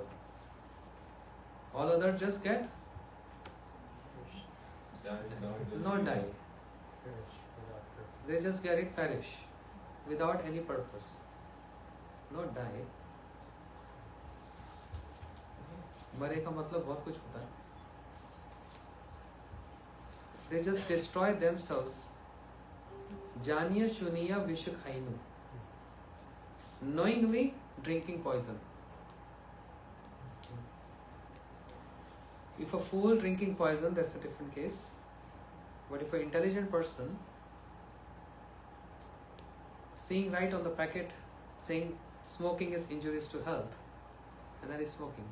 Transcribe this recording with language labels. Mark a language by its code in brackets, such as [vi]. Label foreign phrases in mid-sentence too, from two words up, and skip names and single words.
[en] All others just get not die. They just get it perish without any purpose. Not die. [hi] मरे का मतलब बहुत कुछ होता है. [en] They just destroy themselves. [bn] জানিয়া শুনিয়া বিষ খাইনু. [en] Knowingly drinking poison. If a fool drinking poison, that's a different case. But if an intelligent person seeing right on the packet saying smoking is injurious to health, and then is smoking.